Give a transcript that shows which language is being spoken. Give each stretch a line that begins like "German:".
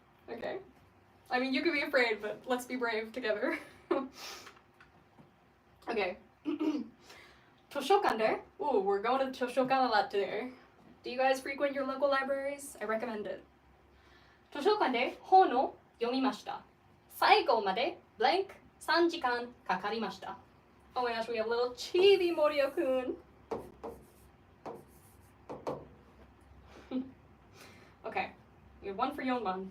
English: Okay. I mean, you can be afraid, but let's be brave together.
Japanese: Okay. 図書館で?
English: Ooh, we're going to the 図書館 a lot today. Do you guys frequent your local libraries? I recommend it.
Japanese: 図書館で本を読みました.最後まで blank 3時間かかりました.
English: Oh my gosh, we have little chibi Morio-kun. Okay, we have one for Yonban.